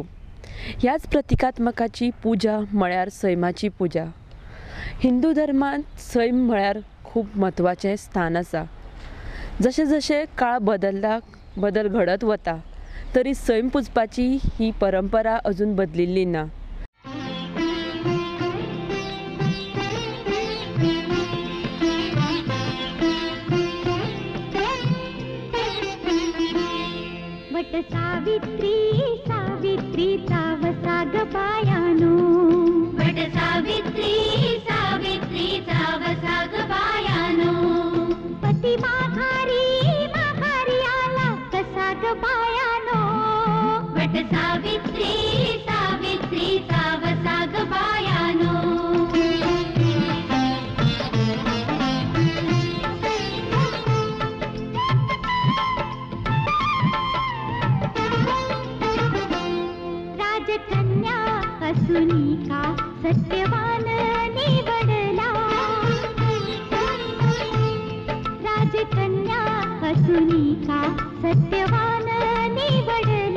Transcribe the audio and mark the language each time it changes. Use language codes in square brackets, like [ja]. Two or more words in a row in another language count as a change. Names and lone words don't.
[kok] ह्याच प्रतिकात्मकाची पुजा म्हळ्यार सैमाची पुजा. हिंदू धर्मांत सैम म्हळ्यार खूब म्हत्वाचें स्थान आसा. जशें जशें काळ बदल घडत वता तरी सैम पुजपाची ही परंपरा अजून बदलिल्ली ना. [mr] वट सावित्री सावित्रीचा वसा ग बायानो, वट सावित्री सावित्रीचा वसा ग बायानो. पती माघारी माघारी आला कसा ग बायानो, वट सावित्री सावित्रीचा वसा ग बायानो. राजकन्या असुनी का सत्यवान निवडला, राजकन्या असुनी का सत्यवान निवडला.